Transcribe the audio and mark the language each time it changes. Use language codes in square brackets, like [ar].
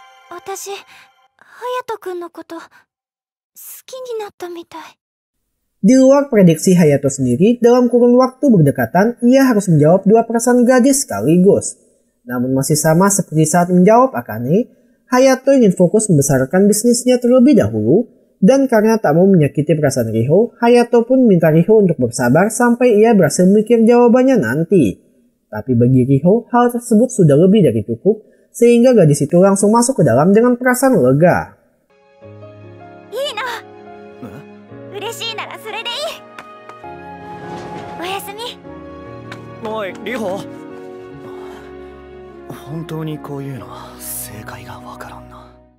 [ja] 私、隼人くんのこと好きになったみたい。 [id] Di luar prediksi Hayato sendiri, dalam kurun waktu berdekatan, ia harus menjawab dua perasaan gadis sekaligus. Namun masih sama seperti saat menjawab Akane, Hayato ingin fokus membesarkan bisnisnya terlebih dahulu, dan karena tak mau menyakiti perasaan Riho, Hayato pun minta Riho untuk bersabar sampai ia berhasil mikir jawabannya nanti. Tapi bagi Riho, hal tersebut sudah lebih dari cukup, sehingga gadis itu langsung masuk ke dalam dengan perasaan lega. [ja] いいな。嬉しいならそれでいい。おやすみ。おい、リホ。本当にこういうのは正解がわからんな。